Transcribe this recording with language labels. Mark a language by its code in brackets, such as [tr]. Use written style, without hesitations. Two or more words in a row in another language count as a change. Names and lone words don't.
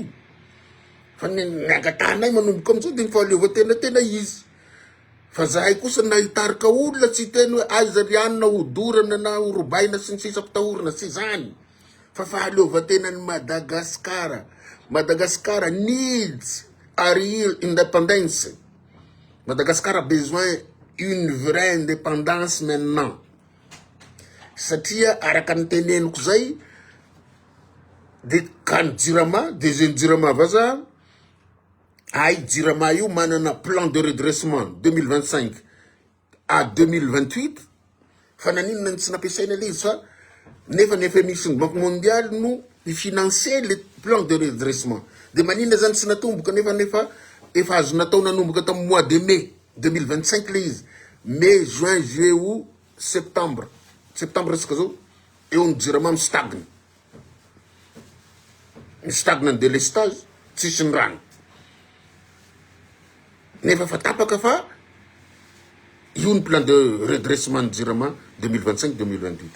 [mg] Fa ny angatanay manomboka amizao de ny fahaleovan-tena izy. Fa zahay kosa nahitarika olona tsy teny hoe aiza ry ihany na hodorana na horobaina sy ny sisa mpitahorana, sy zany. Fa fahaleovan-tena ny Madagasikara. [en] Madagascar needs a real independence. [fr] Madagascar a besoin une vraie indépendance maintenant. [mg] Satria araka ny teneniko zay, de kan jirama, de zeny jirama vaza, ay jirama io manana [fr] plan de redressement 2025 à 2028, [mg] fa naninona tsy nampiasaina le izy fa nefa misy ny Banque mondiale no [fr] financer le plan de redressement. [mg] De manina zany tsy natomboka nefa efa azo natao nanomboka tamin'ny [fr] mois de mai 2025 [mg] le izy. [fr] mai, juin, juillet, août, septembre. [mg] Septembre resaka zao eo ny jirama mistagne. Mistagne ny délestage, tsisy ny rano. Nefa fa tapaka fa io ny [fr] plan de redressement [mg] ny jirama 2025-2028.